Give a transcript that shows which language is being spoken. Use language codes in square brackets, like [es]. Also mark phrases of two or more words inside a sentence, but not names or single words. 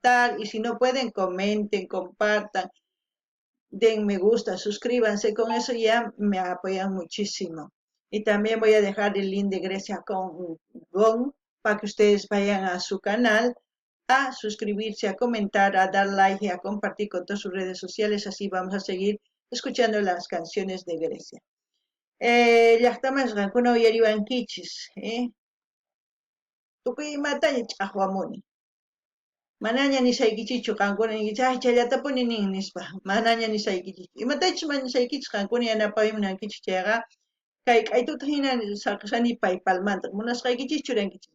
[es] Y si no pueden, comenten, compartan, den me gusta, suscríbanse, con eso ya me apoyan muchísimo. Y también voy a dejar el link de Grecia con Gon para que ustedes vayan a su canal a suscribirse, a comentar, a dar like y a compartir con todas sus redes sociales. Así vamos a seguir escuchando las canciones de Grecia. [qu] Llaqtamas qankuna uyariwankichis, tukuy imataña ch'aqwamuni. Manaña nisaykichichu qankuna ninkichis, ay chayllatapunin nin nispa, manaña nisaykichichu. Imatachus mana nisaykichis qankuna yanapaymunankichis chayqa, kay k'aytuta hina saqashani paypalmanta, munasqaykichis churankichis.